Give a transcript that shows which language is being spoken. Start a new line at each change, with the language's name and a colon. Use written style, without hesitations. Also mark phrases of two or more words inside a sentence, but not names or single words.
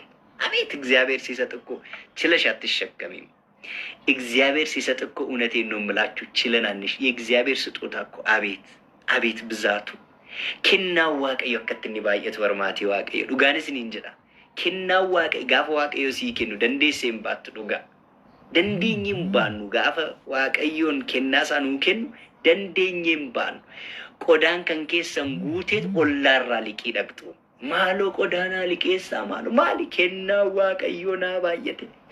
Amharic: አቤት እግዚአብሔር ሲሰጥ እኮ ችለሽ አትሸከሚም። እግዚአብሔር ሲሰጥ እኮ እውነቴን ነው የምላችሁ ችለናንሽ የእግዚአብሔር ስጦታ እኮ አቤት ብዛቱ
Oromo: kenna waaqayyo akkatti baay'atu barmaati waaqayyo dhugaanis ni injira kenna waaqayyo gaafa waaqayyo sii kennu dandeessee hin baattu dhugaa dandeenye hin baannu gaafa waaqayyoon kennaa sanuu kennu dandeenye hin baannu qodaan kan keessan guuteet ollaarraa liqii dhaqxu maaloo qodaanaa liqeessaa maaloo maali kenna waaqayyo naa baay'ate